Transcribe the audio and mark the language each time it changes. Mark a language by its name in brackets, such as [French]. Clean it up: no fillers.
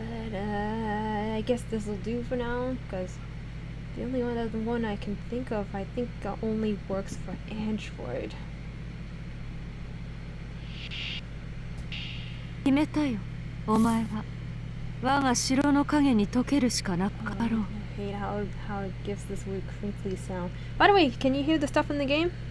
[English] But I guess this will do for now, because the only other one I can think of, I think only works for Android. [Japanese] 決めたよ。お前は我が城の影に溶けるしかなかろう。 [English] I hate how it gives this weird crinkly sound. By the way, can you hear the stuff in the game?